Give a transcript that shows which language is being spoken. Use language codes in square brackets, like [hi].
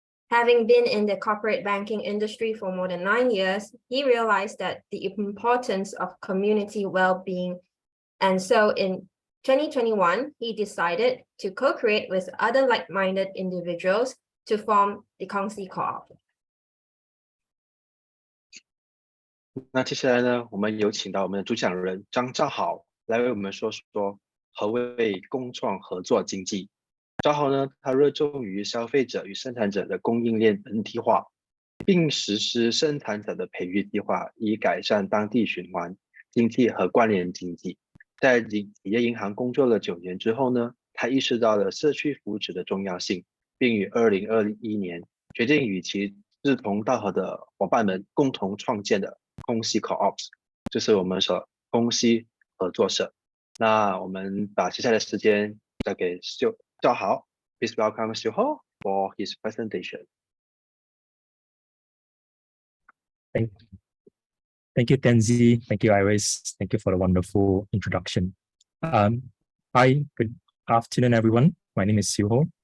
[en] Having been in the corporate banking industry for more than 9 years, he realized that the importance of community well-being. And so in 2021, he decided to co-create with other like-minded individuals to form the Kongsi Co-op. [zh] 那接下来呢，我们有请到我们的主讲人张兆豪来为我们说说何谓共创合作经济。兆豪呢，他热衷于消费者与生产者的供应链本体化，并实施生产者的培育计划，以改善当地循环经济和关联经济。在企业银行工作了9年之后呢，他意识到了社区福祉的重要性，并于2021年决定与其志同道合的伙伴们共同创建的空隙 Co-ops， 就是我们说空隙合作社。那我们把接下来的时间交给兆豪。 [en] Please welcome Siew-ho for his presentation. Thank you, Tenzi. Thank you, Iris. Thank you for the wonderful introduction. Hi, good afternoon, everyone. My name is Siew-ho.